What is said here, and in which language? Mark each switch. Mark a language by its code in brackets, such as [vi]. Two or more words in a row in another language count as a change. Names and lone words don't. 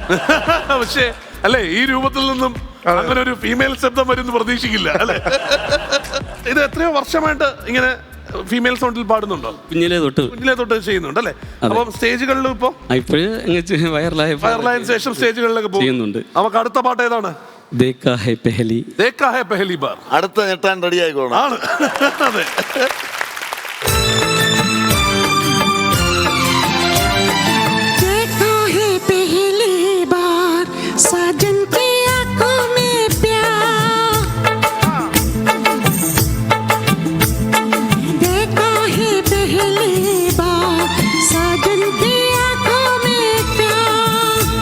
[ml] പക്ഷേ അല്ലേ, ഈ രൂപത്തിൽ നിന്നും അങ്ങനെ ഒരു ഫീമെയിൽ ശബ്ദം വരുന്നു പ്രതീക്ഷിക്കില്ല അല്ലേ? ഇത് എത്രയോ വർഷമായിട്ട് ഇങ്ങനെ [en] female sound [ml] പാടുന്നുണ്ടോ? കുഞ്ഞിലേ തൊട്ട് ചെയ്യുന്നുണ്ട് അല്ലേ? അപ്പം സ്റ്റേജുകളിലും ഇപ്പൊ വൈറലായതിനു ശേഷം സ്റ്റേജുകളിലൊക്കെ പോകുന്നുണ്ട്. നമുക്ക് അടുത്ത പാട്ട് ഏതാണ്? [hi] देखा है पहली बार. [ml] അടുത്ത ഞെട്ടാൻ റെഡി ആയിക്കോണം. ആണ്. അതെ. [hi] देखा है पहली बार साजन की आंखों में प्यार. देखा है पहली बार साजन की आंखों में प्यार.